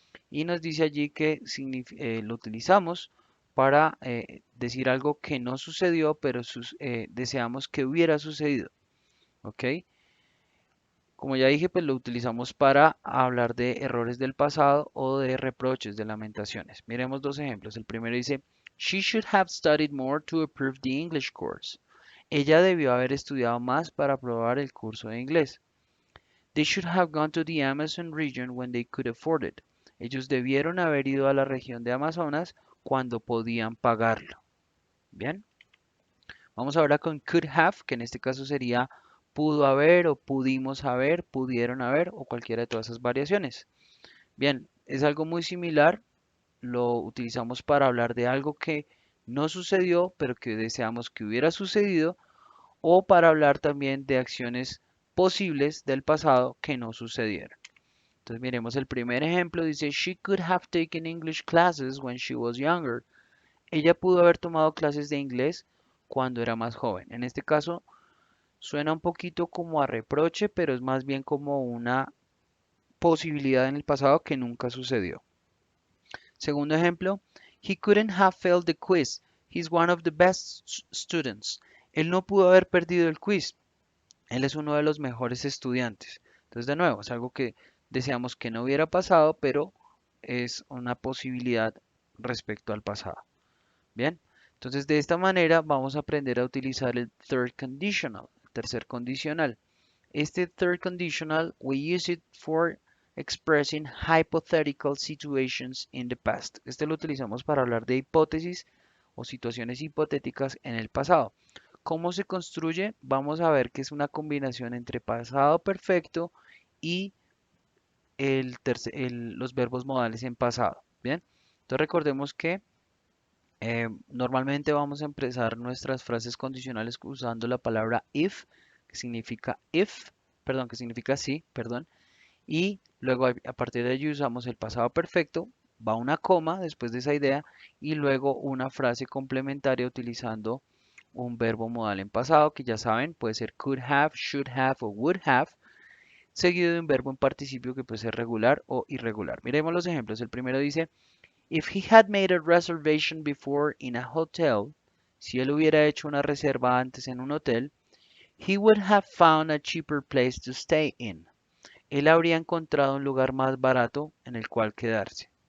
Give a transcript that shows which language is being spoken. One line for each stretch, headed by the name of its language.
Spanish: Y nos dice allí que lo utilizamos para decir algo que no sucedió, pero deseamos que hubiera sucedido. ¿Ok? Como ya dije, pues lo utilizamos para hablar de errores del pasado o de reproches, de lamentaciones. Miremos dos ejemplos. El primero dice,
English: She should have studied more to approve the English course.
Spanish: Ella debió haber estudiado más para aprobar el curso de inglés.
English: They should have gone to the Amazon region when they could afford it.
Spanish: Ellos debieron haber ido a la región de Amazonas cuando podían pagarlo. Bien, vamos ahora con could have, que en este caso sería pudo haber o pudimos haber, pudieron haber o cualquiera de todas esas variaciones. Bien, es algo muy similar, lo utilizamos para hablar de algo que no sucedió, pero que deseamos que hubiera sucedido, o para hablar también de acciones posibles del pasado que no sucedieron. Entonces miremos el primer ejemplo, dice,
English: She could have taken English classes when she was younger.
Spanish: Ella pudo haber tomado clases de inglés cuando era más joven. En este caso, suena un poquito como a reproche, pero es más bien como una posibilidad en el pasado que nunca sucedió. Segundo ejemplo,
English: He couldn't have failed the quiz. He's one of the best students.
Spanish: Él no pudo haber perdido el quiz. Él es uno de los mejores estudiantes. Entonces, de nuevo, es algo que deseamos que no hubiera pasado, pero es una posibilidad respecto al pasado. Bien, entonces de esta manera vamos a aprender a utilizar el third conditional, el tercer condicional. Este
English: third conditional, we use it for expressing hypothetical situations in the past.
Spanish: Este lo utilizamos para hablar de hipótesis o situaciones hipotéticas en el pasado. ¿Cómo se construye? Vamos a ver que es una combinación entre pasado perfecto y los verbos modales en pasado. Bien, entonces recordemos que normalmente vamos a empezar nuestras frases condicionales usando la palabra if, que significa if, perdón, que significa sí, perdón, y luego a partir de allí usamos el pasado perfecto, va una coma después de esa idea y luego una frase complementaria utilizando un verbo modal en pasado, que ya saben, puede ser could have, should have o would have, seguido de un verbo en participio que puede ser regular o irregular. Miremos los ejemplos.
English: El primero dice, if he had made a reservation before in a hotel,
Spanish: si él hubiera hecho una reserva antes en un hotel,
English: he would have found a cheaper place to stay in.
Spanish: Él habría encontrado un lugar más barato en el cual quedarse.